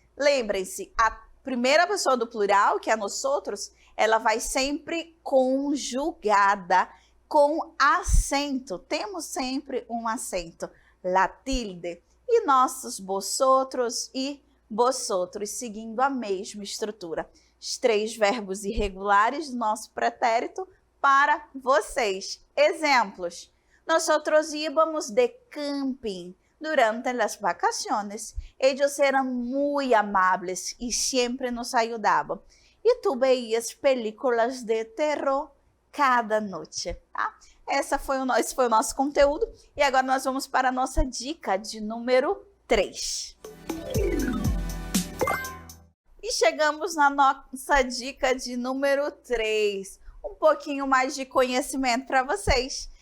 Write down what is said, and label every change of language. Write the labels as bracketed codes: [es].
[pt] Lembrem-se, a primeira pessoa do plural, que é nosotros, ela vai sempre conjugada com acento. Temos sempre um acento, la tilde. E nossos vosotros e vosotros, seguindo a mesma estrutura. Os 3 verbos irregulares do nosso pretérito para vocês. Exemplos. [es] Nosotros íbamos de camping durante las vacaciones. Ellos eran muy amables y siempre nos ayudaban. E tu veías películas de terror cada [pt] noite, tá? Esse foi o nosso conteúdo. E agora nós vamos para a nossa dica de número 3. E chegamos na nossa dica de número 3. Um pouquinho mais de conhecimento para vocês.